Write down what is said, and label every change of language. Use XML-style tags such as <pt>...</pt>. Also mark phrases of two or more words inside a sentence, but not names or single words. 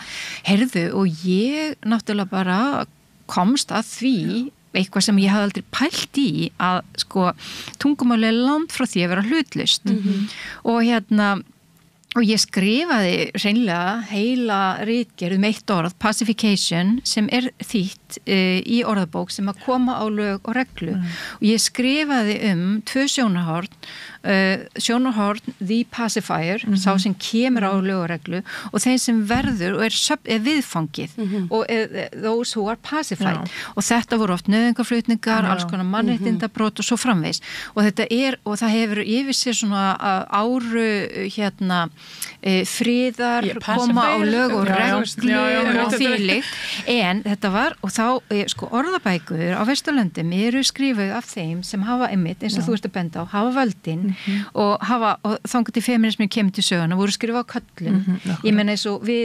<is>Heyrðu, og ég náttúrulega bara komst að því eitthvað sem ég hafði aldrei pælt í að tungumál langt frá því að vera hlutlaust og ég skrifaði hreinlega heila ritgerð eitt orð, pacification, sem þýtt í orðabók sem að koma á lög og reglu og ég skrifaði 2 sjónarhorn</is> <en>the pacifier,</en> <is>sá sem kemur á lög og reglu og þeim sem verður og er viðfangið og</is> <en>those who are pacified</en> <is>og þetta voru oft nauðungarflutningar, alls konar mannréttindabrót og svo framvegis og og það hefur yfir sér svona áru friðar koma á lög og reglu og þvílíkt en þetta var og þá orðabækur á Vesturlöndum eru skrifuð af þeim sem hafa einmitt eins og þú ert að benda á, hafa völdin og þangað til feminismi kemur til söguna voru skrifuð á köllum ég meina eins og við</is>